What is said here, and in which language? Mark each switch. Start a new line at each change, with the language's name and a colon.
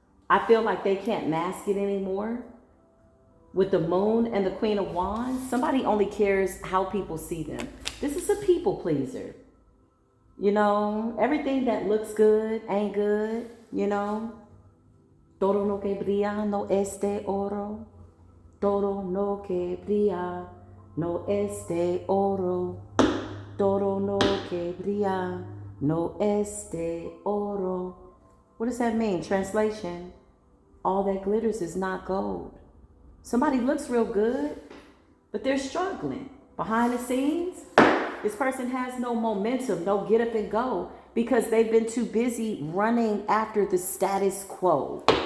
English: I feel like they can't mask it anymore. With the Moon and the Queen of Wands, somebody only cares how people see them. This is a people pleaser. You know, everything that looks good ain't good, you know.
Spanish: Todo lo que brilla no es de oro. Todo lo que brilla no es de oro. Todo lo que brilla no es de oro.
English: What does that mean? Translation: all that glitters is not gold. Somebody looks real good, but they're struggling. Behind the scenes, this person has no momentum, no get up and go, because they've been too busy running after the status quo.